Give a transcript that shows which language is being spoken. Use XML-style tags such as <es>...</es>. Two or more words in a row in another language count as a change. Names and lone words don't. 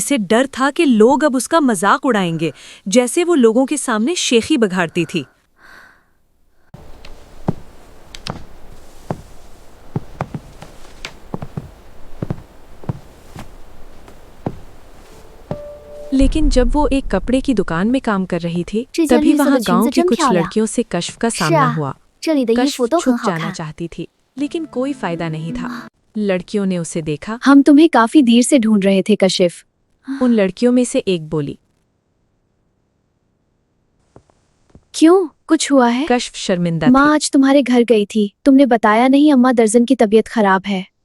<hi>इसे डर था कि लोग अब उसका मजाक उड़ाएंगे, जैसे वो लोगों के सामने शेखी बघाड़ती थी। लेकिन जब वो एक कपड़े की दुकान में काम कर रही थी,</hi> <zh>这件</zh> <hi>तभी</hi> <zh>绿色</zh> <hi>वहाँ</hi> <zh>的裙</zh> <hi>गांव</hi> <zh>子</zh> <hi>की</hi> <zh>真</zh> <hi>कुछ</hi> <zh>漂亮。</zh> <hi>लड़कियों से कशफ का</hi> <zh>是</zh> <hi>सामना</hi> <zh>啊</zh> <hi>हुआ।</hi> <zh>这里的衣</zh> <hi>कशफ</hi> <zh>服都</zh> <hi>छुप</hi> <zh>很好</zh> <hi>जाना</hi> <zh>看。</zh> <hi>चाहती थी, लेकिन कोई फायदा नहीं था। लड़कियों ने उसे देखा। हम तुम्हें काफी देर से ढूंढ रहे थे कशिफ। उन लड़कियों में से एक बोली। क्यों, कुछ हुआ है? कशफ शर्मिंदा माँ थी। आज तुम्हारे घर गई थी, तुमने बताया नहीं अम्मा दर्जन की तबीयत खराब है।</hi>